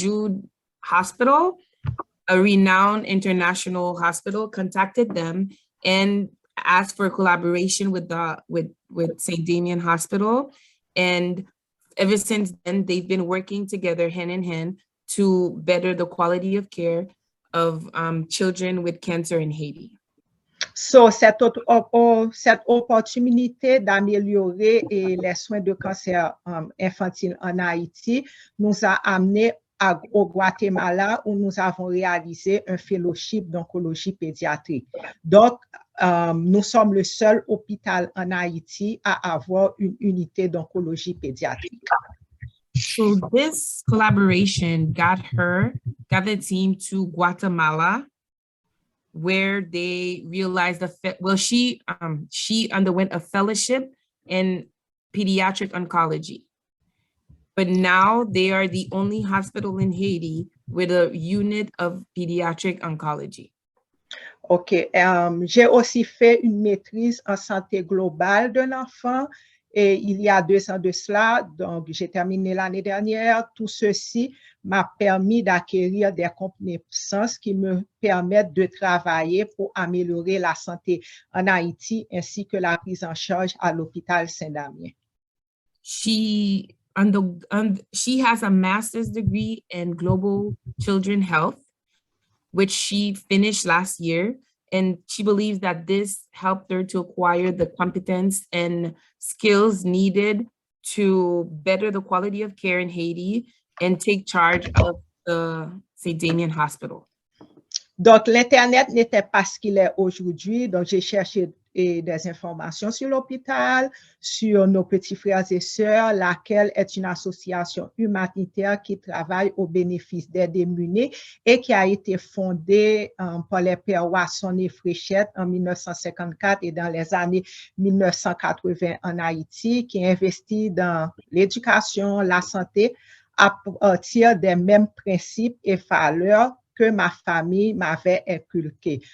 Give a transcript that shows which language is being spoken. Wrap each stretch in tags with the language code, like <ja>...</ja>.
<en>Jude Hospital, a renowned international hospital, contacted them and asked for collaboration with St. Damien Hospital. And ever since then, they've been working together hand in hand to better the quality of care of children with cancer in Haiti.</en> <fr>So, cette opportunité d'améliorer les soins de cancer infantile en Haïti nous a amené au Guatemala, où nous avons réalisé un fellowship d'oncologie pédiatrique. Donc, nous sommes le seul hôpital en Haïti à avoir une unité d'oncologie pédiatrique.</fr> <en>So this collaboration got the team to Guatemala, where they realized she underwent a fellowship in pediatric oncology. But now they are the only hospital in Haiti with a unit of pediatric oncology. OK.</en> <fr>J'ai aussi fait une maîtrise en santé globale d'un enfant et il y a 2 ans de cela, donc j'ai terminé l'année dernière. Tout ceci m'a permis d'acquérir des connaissances qui me permettent de travailler pour améliorer la santé en Haïti ainsi que la prise en charge à l'hôpital Saint-Damien.</fr> <en>She has a master's degree in global children health, which she finished last year. And she believes that this helped her to acquire the competence and skills needed to better the quality of care in Haiti and take charge of the St. Damien Hospital.</en> <fr>Donc, l'Internet n'était pas ce qu'il est aujourd'hui. Donc, j'ai cherché des informations sur l'hôpital, sur nos petits frères et sœurs, laquelle est une association humanitaire qui travaille au bénéfice des démunis et qui a été fondée par les pères Wasson et Fréchette en 1954 et dans les années 1980 en Haïti, qui investit dans l'éducation, la santé à partir des mêmes principes et valeurs que ma famille m'avait inculqué.</fr>